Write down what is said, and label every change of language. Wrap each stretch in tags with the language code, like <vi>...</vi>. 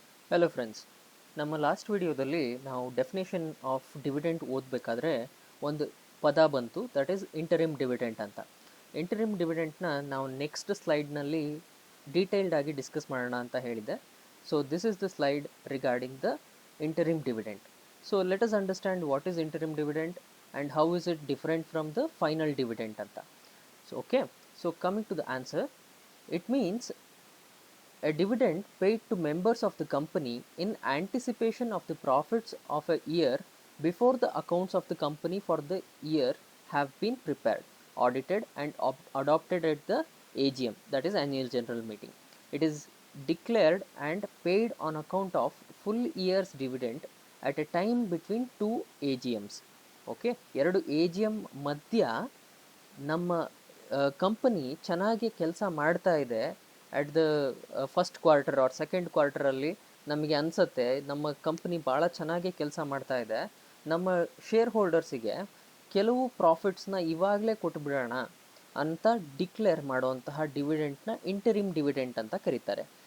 <kn>Hello friends, ನಮ್ಮ last ವಿಡಿಯೋದಲ್ಲಿ ನಾವು ಡೆಫಿನೇಷನ್ ಆಫ್ ಡಿವಿಡೆಂಟ್ ಓದಬೇಕಾದ್ರೆ ಒಂದು ಪದ ಬಂತು,</kn> <en>that is</en> <kn>ಇಂಟರಿಮ್ ಡಿವಿಡೆಂಟ್ ಅಂತ. ಇಂಟರಿಮ್ ಡಿವಿಡೆಂಟ್ನ ನಾವು ನೆಕ್ಸ್ಟ್ ಸ್ಲೈಡ್ನಲ್ಲಿ ಡೀಟೇಲ್ಡ್ ಆಗಿ ಡಿಸ್ಕಸ್ ಮಾಡೋಣ ಅಂತ ಹೇಳಿದ್ದೆ.</kn> <en>So this is the slide regarding the interim dividend. So let us understand what is interim dividend and how is it different from the final dividend ಅಂತ. So okay, so coming to the answer, it means a dividend paid to members of the company in anticipation of the profits of a year before the accounts of the company for the year have been prepared, audited and adopted at the AGM, that is annual general meeting. It is declared and paid on account of full year's dividend at a time between two AGMs.</en> <kn>Okay, ಎರಡು AGM ಮಧ್ಯ ನಮ್ಮ company ಚೆನ್ನಾಗಿ ಕೆಲಸ ಮಾಡ್ತಾ ಇದೆ</kn> <en>at the first quarter or second ಕ್ವಾರ್ಟರಲ್ಲಿ</en> <kn>ನಮಗೆ ಅನಿಸುತ್ತೆ ನಮ್ಮ ಕಂಪನಿ ಭಾಳ ಚೆನ್ನಾಗಿ ಕೆಲಸ ಮಾಡ್ತಾ ಇದೆ, ನಮ್ಮ ಶೇರ್ ಹೋಲ್ಡರ್ಸಿಗೆ ಕೆಲವು ಪ್ರಾಫಿಟ್ಸ್ನ ಇವಾಗಲೇ ಕೊಟ್ಬಿಡೋಣ ಅಂತ ಡಿಕ್ಲೇರ್ ಮಾಡುವಂತಹ ಡಿವಿಡೆಂಟ್ನ ಇಂಟರಿಮ್ ಡಿವಿಡೆಂಟ್ ಅಂತ ಕರೀತಾರೆ.</kn>